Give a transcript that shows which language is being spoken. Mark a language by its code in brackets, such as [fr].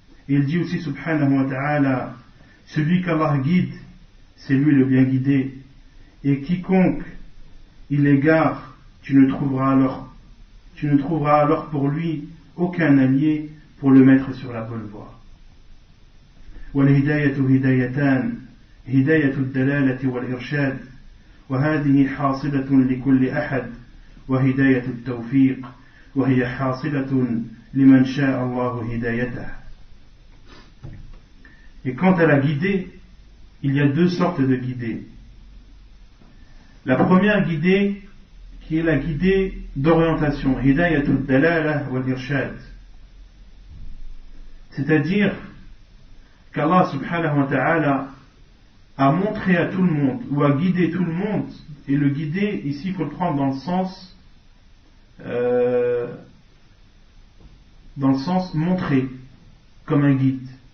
[fr] Et il dit aussi subhanahu wa ta'ala: celui qu'Allah guide, c'est lui le bien guidé, et quiconque il égare, tu ne trouveras alors pour lui aucun allié pour le mettre sur la bonne voie. [ar] والهداية هدايتان هداية الدلالة والإرشاد وهذه حاصلة لكل أحد وهداية التوفيق وهي حاصلة لمن شاء الله هدايته. [fr] Et quant à la guidée, il y a deux sortes de guidée. La première guidée, qui est la guidée d'orientation, [ar] hidayatul dalala wal irshad, [fr] c'est-à-dire qu'Allah subhanahu wa ta'ala a montré à tout le monde, ou a guidé tout le monde, et le guider ici il faut le prendre dans le sens montrer, comme un guide.